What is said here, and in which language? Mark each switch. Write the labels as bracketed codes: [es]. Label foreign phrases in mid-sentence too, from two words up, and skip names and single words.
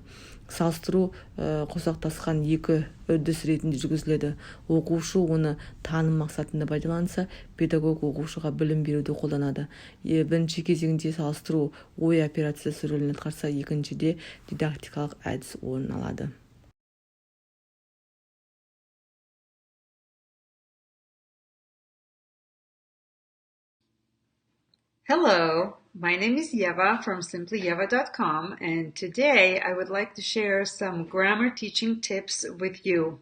[kk] Салыстыру қосақтасқан екі үрдіс ретінде жүргізіледі. Оқушы оны таным мақсатында пайдаланса, педагог оқушыға білім беруді қолданады. Бірінші кезеңде салыстыру ой операциясы рөлін атқарса, екіншіде дидактикалық әдіс орын алады. [en] Hello, my name is Yeva from simplyyeva.com, and today I would like to share some grammar teaching tips with you.